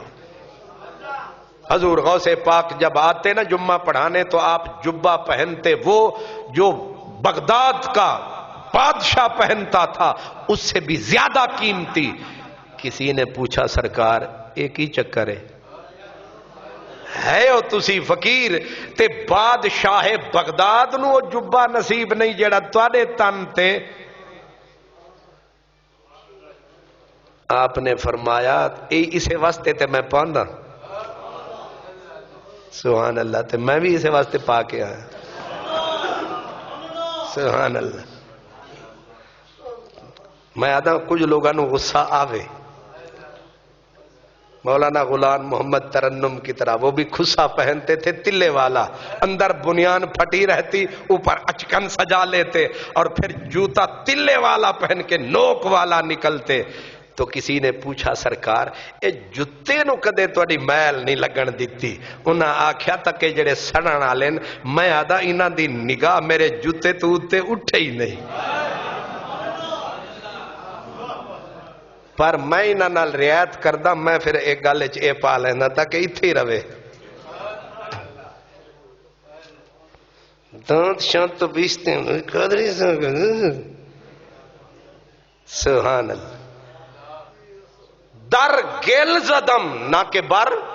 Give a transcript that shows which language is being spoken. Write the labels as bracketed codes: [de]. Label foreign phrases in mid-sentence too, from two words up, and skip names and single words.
[ur] حضور غوث پاک جب آتے نا جمعہ پڑھانے تو آپ جبہ پہنتے، وہ جو بغداد کا بادشاہ پہنتا تھا اس سے بھی زیادہ قیمتی. کسی نے پوچھا سرکار ایک ہی چکر ہے [pa] او تسی فقیر تے بادشاہ بغداد نو وہ جبہ نصیب نہیں جڑا تواڈے تن تے. آپ نے فرمایا اسے واسطے تے میں پاؤندا. [ar] سبحان اللہ. [pa] تے میں بھی اسے واسطے پا کے آیا. [ar] سبحان اللہ. [pa] میں آدھا [ur] کچھ لوگوں کو غصہ آوے، مولانا غلام محمد ترنم کی طرح وہ بھی کھسا پہنتے تھے تلے والا، اندر بنیان پھٹی رہتی، اوپر اچکن سجا لیتے، اور پھر جوتا تلے والا پہن کے نوک والا نکلتے. [pa] تو کسی نے پوچھا سرکار اے جتے نو کدے تواڈی میل نہیں لگن دیتی؟ انہاں آکھیا تک کہ جڑے سڑن والے، میں آدھا انہاں دی نگاہ میرے جوتے تو اتے اٹھے ہی نہیں، پر میں انہاں نال رعایت کردا. میں پھر ایک گل وچ اے پا لیندا تاکہ ایتھے ہی رہے. [ur] دانت شانت تو بیچتے ہیں قادری صاحب. [ar] سبحان اللہ. [fa] در گل زدم نہ کہ بر.